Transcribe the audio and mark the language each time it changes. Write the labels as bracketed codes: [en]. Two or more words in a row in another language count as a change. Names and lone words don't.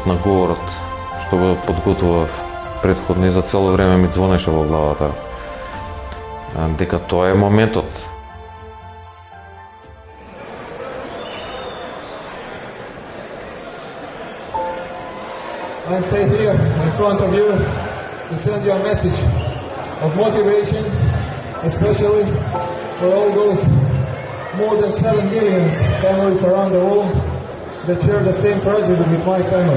[mk] на говорот, што го подготвував претходно и за цело време ми звонеше во главата дека тоа е моментот. [en] I stay here in front of you to send you a message of motivation, especially for all those more than 7 million families around the world that share the same tragedy with my family.